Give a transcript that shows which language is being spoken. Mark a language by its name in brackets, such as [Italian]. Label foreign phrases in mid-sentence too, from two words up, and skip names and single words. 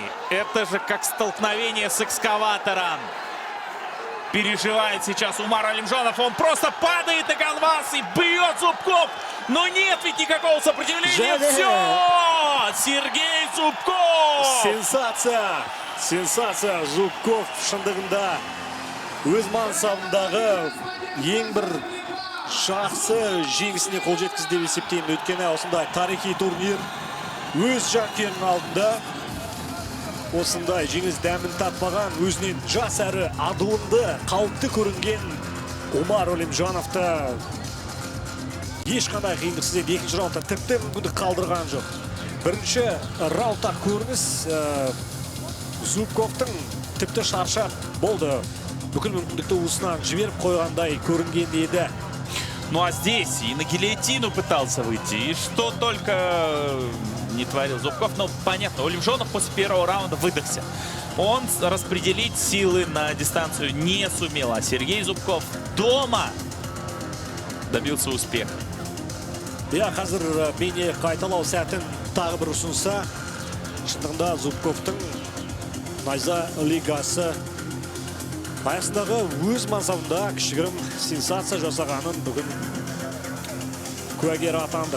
[Russian] Это же как столкновение с экскаватором. Переживает сейчас Умар Олимжонов. Он просто падает на канвас и бьет Зубков. Но нет ведь никакого сопротивления. Все! Сергей Зубков! Сенсация! Сенсация! [Kazakh] Зубков шындығында өз мансабындағы ең бір жақсы жеңісіне қол жеткізді деп есептеймін. Өйткені осындай тарихи турнир өз жанкүйерінің алдында осындай жеңіс дәмін татпаған, өзінен жас әрі адуынды, қауіпті көрінген Умар Олимжановты ешқандай қиындықсыз еді. Екінші раундта тіпті мүмкіндік қалдырған жоқ. Бірінші раундта көрініс Зубковтың тіпті шаршап болды. Бүкіл мүмкіндікті уысынан жіберіп қойғандай көрінген еді. [Russian] Ну а здесь и на гильотину пытался выйти, и что только не творил Зубков. Но понятно, Олимжонов после первого раунда выдохся. Он распределить силы на дистанцию не сумел, а Сергей Зубков дома добился успеха. [Kazakh] Қазір бейне қайталау сәтін тағы бір ұсынса, шындығында Зубковтың найза лигасы аясындағы өз мансабында кішігірім сенсация жасағанын бүгін куәгер атандық.